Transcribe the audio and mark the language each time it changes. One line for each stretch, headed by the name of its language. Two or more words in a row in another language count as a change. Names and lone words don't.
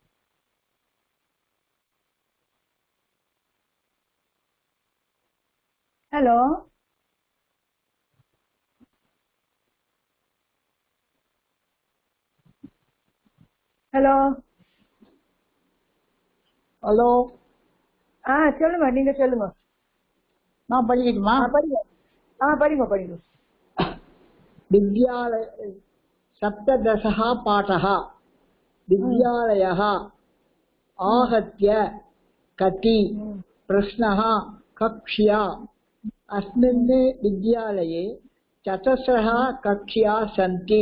English: hello hello
Tamil: ஹலோ, சொல்லுங்க, நீங்க சொல்லுங்க. நான் படிக்கட்டுமா? படிங்க, படிங்க படிங்க.
Sanskrit: विद्यालय सप्तदशः पाठः. विद्यालयः आहत्य कति प्रश्नः कक्ष्या. अस्मिन् विद्यालये चतस्रः कक्ष्याः सन्ति.